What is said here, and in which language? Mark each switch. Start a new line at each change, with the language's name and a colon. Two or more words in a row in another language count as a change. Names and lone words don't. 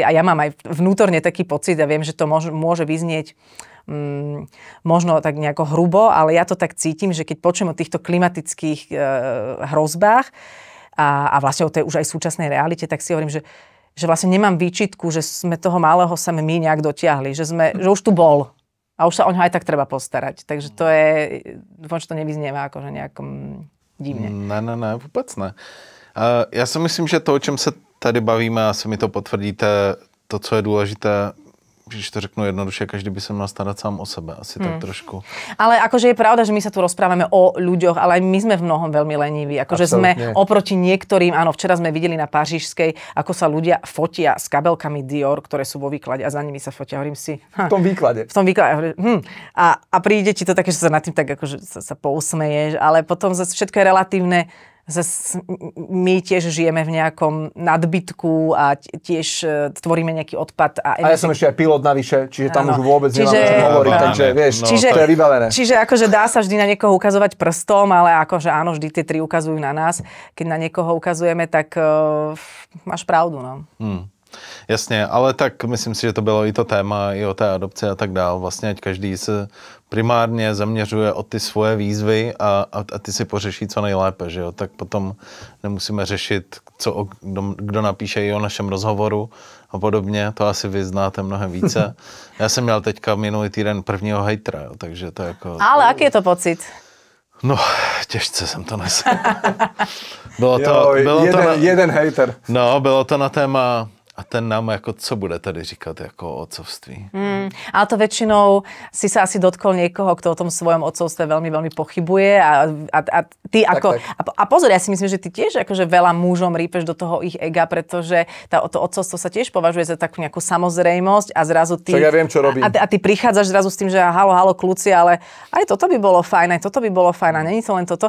Slovak: A ja mám aj vnútorne taký pocit a viem, že to môže vyznieť možno tak nejako hrubo, ale ja to tak cítim, že keď počujem o týchto klimatických hrozbách a vlastne o tej už aj súčasnej realite, tak si hovorím, že vlastne nemám výčitku, že sme toho malého same my nejak dotiahli, že už tu bol a už sa o ňo aj tak treba postarať. Takže to je, dúfam, že to nevyznieva akože nejakom divne.
Czech: Ne, vůbec ne. Já si myslím, že to, o čem se tady bavíme, asi mi to potvrdíte, to, co je důležité, když to řeknu jednoduše, každý by se měl starat sám o sebe, asi tak trošku.
Slovak: Ale akože je pravda, že my sa tu rozprávame o ľuďoch, ale aj my sme v mnohom veľmi leniví. Akože sme oproti niektorým, áno, včera sme videli na Pařížskej, ako sa ľudia fotia s kabelkami Dior, ktoré sú vo výklade a za nimi sa fotia. Hovorím si... V tom výklade. A príde ti to také, že sa nad tým tak akože sa pousmeješ, ale potom zase všetko je relatívne. My tiež žijeme v nejakom nadbytku a tiež tvoríme nejaký odpad. A ja som ešte aj pilot navyše, čiže tam už vôbec nemám čo hovoriť, takže vieš, to je vybavené. Čiže akože dá sa vždy na niekoho ukazovať prstom, ale akože áno, vždy tie tri ukazujú na nás. Keď na niekoho ukazujeme, tak máš pravdu, no.
Czech: Jasně, ale tak myslím si, že to bylo i to téma, i o té adopci a tak dál. Vlastně ať každý se primárně zaměřuje o ty svoje výzvy a ty si pořeší co nejlépe, že jo? Tak potom nemusíme řešit, kdo napíše i o našem rozhovoru a podobně. To asi vy znáte mnohem více. Já jsem měl teďka minulý týden prvního hejtra, jo? Takže to jako...
Slovak: Ale aký je to pocit?
Czech: No, těžce jsem to nesl. Jeden hejter. No, bylo to na téma... A ten nám jako, co bude tady říkat jako o otcovství?
Slovak: Ale to väčšinou si sa asi dotkol niekoho, kto o tom svojom otcovstve veľmi, veľmi pochybuje a ty ako... Tak. A pozor, ja si myslím, že ty tiež akože veľa mužom rýpeš do toho ich ega, pretože to otcovstvo sa tiež považuje za takú nejakú samozrejmosť a zrazu ty... Však ja viem, čo robím. A ty prichádzaš zrazu s tým, že halo, kľúci, ale aj toto by bolo fajn, a není to len toto.